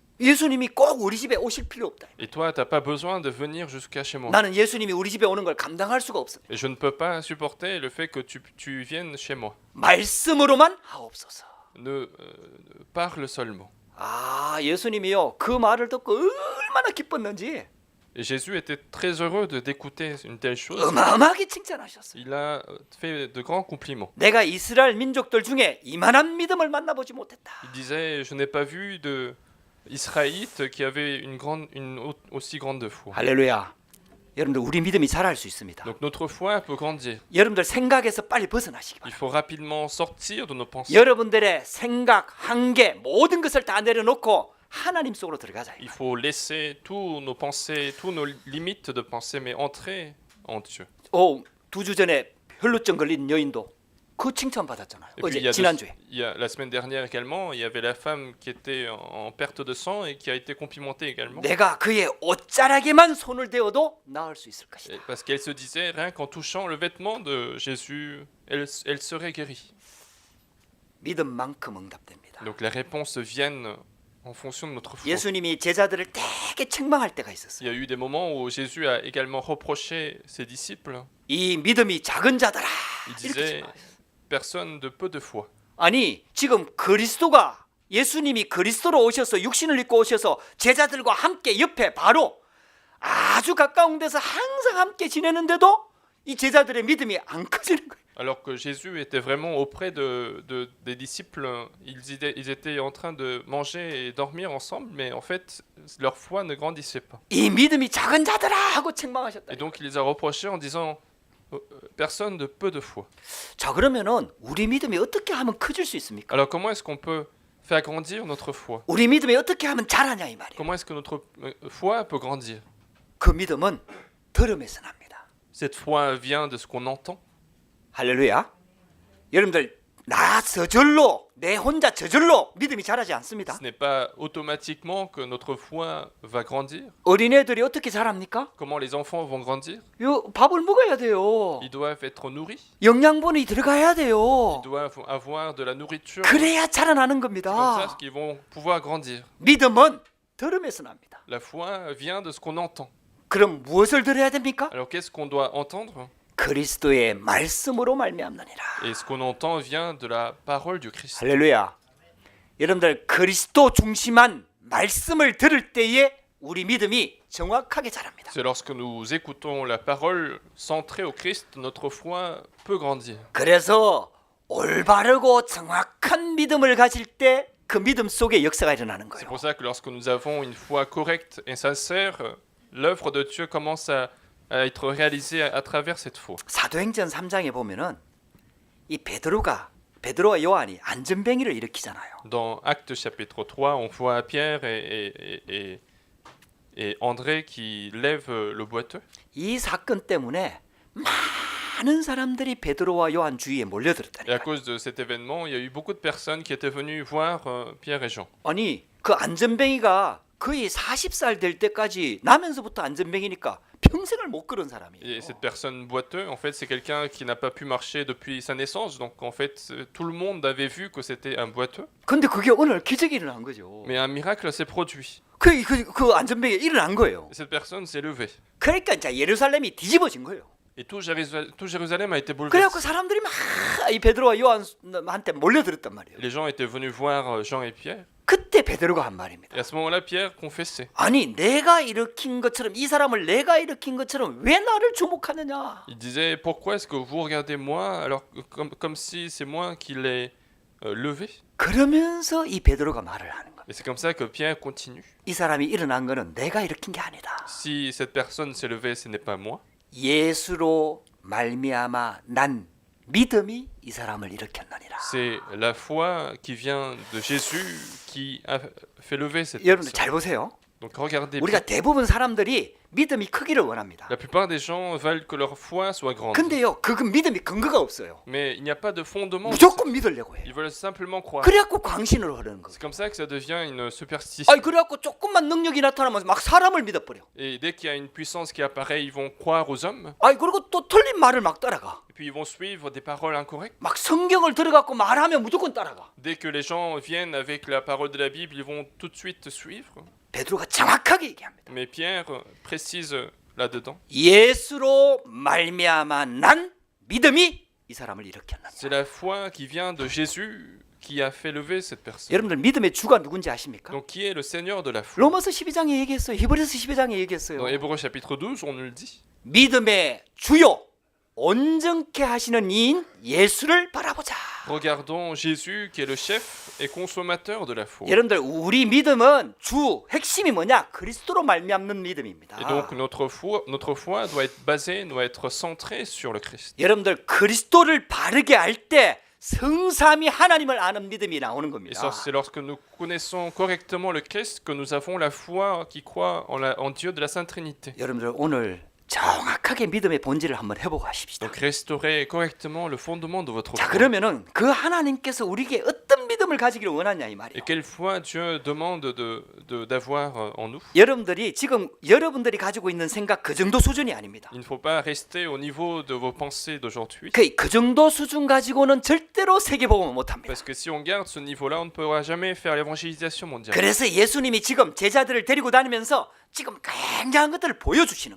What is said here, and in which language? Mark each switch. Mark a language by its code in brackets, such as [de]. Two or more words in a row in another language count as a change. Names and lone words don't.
[ko] 예수님이 꼭 우리 집에 오실 필요 없다. [fr] Et toi, t'as pas besoin de venir jusqu'à chez moi. [ko] 나는 예수님이 우리 집에 오는 걸 감당할 수가 없습니다. [fr] Et je ne peux pas supporter le fait que tu viennes chez moi. [ko] 말씀으로만 하옵소서. [fr] Parle seulement. [ko] 예수님이요 그 말을 듣고 얼마나 기뻤는지. [fr] Et Jésus était très heureux d'écouter une telle chose. [ko] 어마어마하게 칭찬하셨어요. [fr] Il a fait de grands compliments. [ko] 내가 이스라엘 민족들 중에 이만한 믿음을 만나보지 못했다. [fr] Il disait, je n'ai pas vu israélites qui avaient aussi grande foi. [ko] 할렐루야. 여러분들 우리 믿음이 자랄 수 있습니다. [fr] Donc notre foi peut grandir. [ko] 여러분들 생각에서 빨리 벗어나시기 [fr] Il [ko] 바랍니다. [fr] faut rapidement sortir de nos pensées. [ko] 여러분들의 생각, 한계, 모든 것을 다 내려놓고 하나님 속으로 들어가자. [fr] Il faut laisser tous nos pensées, tous nos limites de pensée, mais entrer en Dieu. [ko] 2주 전에 혈루증 걸린 여인도 그 칭찬 받았잖아요. [fr] Et puis, [ko] 어제 지난주에. [fr] il y a la semaine dernière également, il y avait la femme qui était en perte de sang et qui a été complimentée également. [ko] 내가 그의 옷자락에만 손을 대어도 나을 수 있을 것이다. [fr] Et parce qu'elle se disait, rien qu'en touchant le vêtement de Jésus, elle serait guérie. [ko] 믿음만큼 응답됩니다. [fr] Donc les réponses viennent en fonction de notre foi. [ko] 예수님이 제자들을 되게 책망할 때가 [fr] Il [ko] 있었어요. [fr] y a eu des moments où Jésus a également reproché ses disciples. [ko] 이 믿음이 작은 자들아. [fr] Il [ko] 이렇게 [fr] disait, [ko] 책망해요. [fr] personne de peu de foi. [ko] 아니 지금 그리스도가 예수님이 그리스도로 오셔서 육신을 입고 오셔서 제자들과 함께 옆에 바로 아주 가까운 데서 항상 함께 지내는데도 이 제자들의 믿음이 안 커지는 거예요. [fr] Alors que Jésus était vraiment auprès des disciples, ils étaient en train de manger et dormir ensemble, mais en fait, leur foi ne grandissait pas. [ko] 이 믿음이 작은 자들아 하고 책망하셨다. [fr] Et donc il les a reprochés en disant, personne de peu de foi. [ko] 자 그러면은 우리 믿음이 어떻게 하면 커질 수 있습니까? [fr] Alors comment est-ce qu'on peut faire grandir notre foi? [ko] 우리 믿음이 어떻게 하면 자라냐 이 말이에요. [fr] Comment est-ce que notre foi peut grandir? [ko] 그 믿음은 들음에서 납니다. [fr] Cette foi vient de ce qu'on entend. [ko] 할렐루야. 여러분들 나 저절로 내 혼자 저절로 믿음이 자라지 않습니다. [fr] Ce n'est pas automatiquement que notre foi va grandir. [ko] 어린애들이 어떻게 자랍니까? [fr] Comment les enfants vont grandir? [ko] 요 밥을 먹어야 돼요. [fr] Ils doivent être nourris. [ko] 영양분이 들어가야 돼요. [fr] Ils doivent avoir de la nourriture. [ko] 그래야 자라나는 [fr] Comme ça, [ko] 겁니다. [fr] qu'ils vont pouvoir grandir. [ko] 믿음은 들음에서 납니다. [fr] La foi vient de ce qu'on entend. [ko] 그럼 무엇을 들어야 됩니까? [fr] Alors qu'est-ce qu'on doit entendre? [ko] 그리스도의 말씀으로 말미암느니라. [fr] Et ce qu'on entend vient de la parole du Christ. [ko] 할렐루야. 여러분들 그리스도 중심한 말씀을 들을 때에 우리 믿음이 정확하게 자랍니다. [fr] C'est lorsque nous écoutons la parole centrée au Christ, notre foi peut grandir. [ko] 그래서 올바르고 정확한 믿음을 가질 때 그 믿음 속에 역사가 일어나는 [fr] C'est [ko] 거예요. [fr] pour ça que lorsque nous avons une foi correcte et sincère, l'œuvre de Dieu commence à être réalisée à travers cette foi. [ko] 사도행전 3장에 보면은 이 베드로와 요한이 안전뱅이를 일으키잖아요. [fr] Dans Actes chapitre 3, on voit Pierre et André qui lèvent le boiteux. [ko] 이 사건 때문에 많은 사람들이 베드로와 요한 주위에 [fr] Et à [ko] 몰려들었다니까. [fr] cause de cet événement, il y a eu beaucoup de personnes qui étaient venues voir Pierre et Jean. [ko] 아니 그 안전뱅이가 거의 40살 될 때까지 나면서부터 안전뱅이니까 평생을 못 걸은 사람이에요. [fr] Et cette personne boiteux, en fait, c'est quelqu'un qui n'a pas pu marcher depuis sa naissance. Donc, en fait, tout le monde avait vu que c'était un boiteux. [ko] 근데 그게 오늘 기적이 일어난 거죠. [fr] Mais un miracle s'est produit. [ko] 그 안전뱅이가 일어난 거예요. [fr] Et cette personne s'est levée. [ko] 그러니까 이제 예루살렘이 뒤집어진 거예요. [fr] Et tout Jérusalem a été bouleversé. [ko] 그래갖고 사람들이 막 이 베드로와 요한한테 몰려들었단 말이에요. [fr] Les gens étaient venus voir Jean et Pierre. [ko] 그때 베드로가 한 말입니다. [fr] Et à ce moment-là, Pierre confessait. [ko] 아니 내가 일으킨 것처럼 이 사람을 내가 일으킨 것처럼 왜 나를 주목하느냐? [fr] Il disait, pourquoi est-ce que vous regardez moi alors comme si c'est moi qui l'ai levé? [ko] 그러면서 이 베드로가 말을 하는 거예요. [fr] Et c'est comme ça que Pierre continue. [ko] 이 사람이 일어난 거는 내가 일으킨 게 아니다. [fr] Si cette personne s'est levée, ce n'est pas moi. [ko] 예수로 말미암아 난 믿음이 이 사람을 일으켰느니라. [fr] C'est la foi qui vient de Jésus qui a fait lever cette [ko] 여러분들 [fr] personne. [ko] 잘 보세요. [fr] Donc regardez bien. [ko] 우리가 대부분 사람들이 믿음이 크기를 원합니다. [fr] La plupart des gens veulent que leur foi soit grande. [ko] 근데요, 그 믿음이 근거가 없어요. [fr] Mais il n'y a pas de fondement. [ko] 무조건 믿으려고 해요. [fr] Ils veulent simplement croire. [ko] 그래갖고 광신으로 흐르는 거예요. [fr] C'est comme ça que ça devient une superstition. [ko] 아니 그래갖고 조금만 능력이 나타나면 막 사람을 믿어버려. [fr] Et dès qu'il y a une puissance qui apparaît, ils vont croire aux hommes. [ko] 아니 그리고 또 틀린 말을 막 따라가. [fr] Et puis ils vont suivre des paroles incorrectes. [ko] 막 성경을 들어갖고 말하면 무조건 따라가. [fr] Dès que les gens viennent avec la parole de la Bible, ils vont tout de suite suivre. [ko] 베드로가 정확하게 얘기합니다. [fr] Mais Pierre précise là-dedans. [ko] 예수로 말미암아 난 믿음이 이 사람을 일으켰느니라. [fr] C'est la foi qui vient de Jésus qui a fait lever cette personne. [ko] 여러분들 믿음의 주가 누군지 아십니까? [fr] Donc qui est le Seigneur de la foi? [ko] 로마서 12장에 얘기했어요. 히브리서 12장에 얘기했어요. [fr] Dans Hébreux chapitre 12, on nous le dit. [ko] 믿음의 주요 온전케 하시는 이인 예수를 바라보자. [fr] regardons Jésus qui est le chef et consommateur de la foi. [ko] 여러분들 우리 믿음은 주 핵심이 뭐냐? 그리스도로 말미암는 믿음입니다. [fr] Et donc notre foi doit être basée, doit être centrée sur le Christ. [ko] 여러분들 그리스도를 바르게 알 때 성삼위 하나님을 아는 믿음이 나오는 [fr] Et [ko] 겁니다. [fr] ça, c'est lorsque nous connaissons correctement le Christ que nous avons la foi qui croit en Dieu de la Sainte Trinité. [ko] 여러분들 오늘 정확하게 믿음의 본질을 한번 해보고 하십시다. [fr] Donc restaurer correctement le fondement de votre [ko] 자, [fr] foi. [ko] 그러면은 그 하나님께서 우리에게 어떤 믿음을 가지기를 원하냐 이 [fr] Et [ko] 말이에요. [fr] quelle foi Dieu demande d'avoir en nous. [ko] 여러분들이 지금 여러분들이 가지고 있는 생각 그 정도 수준이 아닙니다. [fr] Il ne faut pas rester au niveau de vos pensées d'aujourd'hui. [ko] 그 정도 수준 가지고는 절대로 세계복음을 못합니다. [fr] Parce que si on garde ce niveau-là, on ne pourra jamais faire l'évangélisation mondiale. [ko] 그래서 예수님이 지금 제자들을 데리고 다니면서 지금 굉장한 것들을 보여주시는